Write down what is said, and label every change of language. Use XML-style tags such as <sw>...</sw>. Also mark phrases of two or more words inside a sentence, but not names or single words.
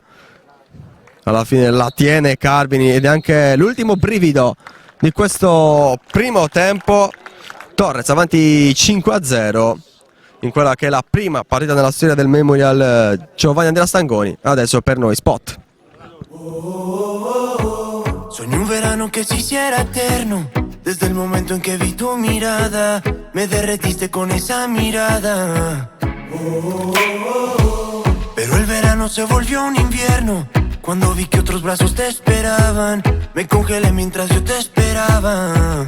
<it>Alla fine la tiene Carbini ed è anche l'ultimo brivido di questo primo tempo. Torres avanti 5-0 in quella che è la prima partita nella storia del Memorial Giovanni Andrea Stangoni. Adesso per noi spot.</it> <es>Soñé un verano que se hiciera eterno. Desde el momento en que vi tu mirada, me derretiste con esa mirada. Pero el verano se volvió un invierno. Cuando vi que otros brazos te esperaban, me congelé mientras yo te esperaba.</es>